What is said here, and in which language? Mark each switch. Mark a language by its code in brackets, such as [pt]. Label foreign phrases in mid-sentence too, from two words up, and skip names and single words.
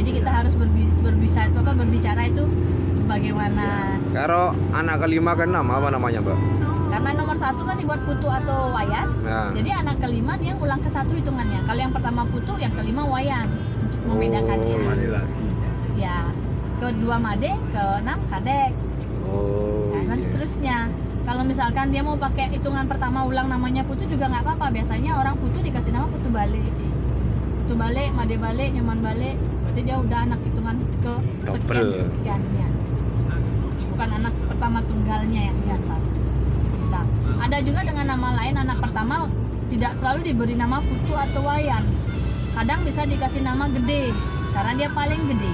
[id] Jadi kita harus berbicara itu bagaimana. Karo anak kelima kan nama apa namanya, Mbak? Karena nomor satu kan dibuat Putu atau Wayan. Nah. Jadi anak kelima dia ulang ke satu hitungannya. Kalau yang pertama Putu, yang kelima Wayan untuk membedakannya. Oh, Kembali lagi. Ya. ke-2 made, ke-6 kadek. Oh. Nah, dan iya. seterusnya. Kalau misalkan dia mau pakai hitungan pertama ulang namanya putu juga nggak apa-apa. Biasanya orang putu dikasih nama putu balik. Putu balik, made balik, nyoman balik. Berarti dia udah anak hitungan ke Double. sekiannya. Bukan anak pertama tunggalnya yang di atas. Bisa. Ada juga dengan nama lain anak pertama tidak selalu diberi nama putu atau wayan. Kadang bisa dikasih nama gede karena dia paling gede.